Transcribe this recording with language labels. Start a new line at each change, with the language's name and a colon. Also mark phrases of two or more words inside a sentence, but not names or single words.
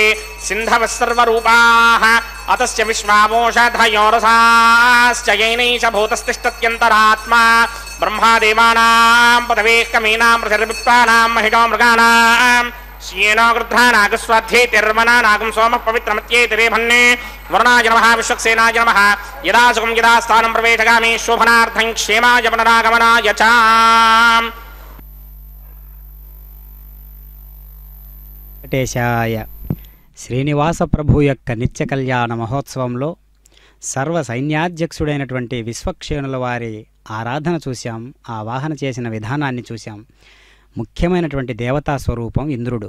Sanskrit: सिन्धवः सर्वरूपाः अतस्य विश्वावोषधयोरसाश्च येनैष भूतस्तिष्ठत्यन्तरात्मा ब्रह्मादेवानां पदवेः कमीनां पृथिर्विप्राणां महिषो मृगाणां श्येनो गृध्रानागस्वाध्येतिर्वनानागं सोमः पवित्रमत्येतिरेभन्ने वरुणाय नमः विश्वक्सेनाय नमः यदा सुखं यदा स्थानं प्रवेशगामि शोभनार्थं क्षेमाय पुनरागमनाय च వెంకటేశాయ.
Telugu: శ్రీనివాస ప్రభు యొక్క నిత్య కళ్యాణ మహోత్సవంలో సర్వ సైన్యాధ్యక్షుడైనటువంటి విశ్వక్షేణుల వారి ఆరాధన చూశాం. ఆ వాహన చేసిన విధానాన్ని చూశాం. ముఖ్యమైనటువంటి దేవతా స్వరూపం ఇంద్రుడు.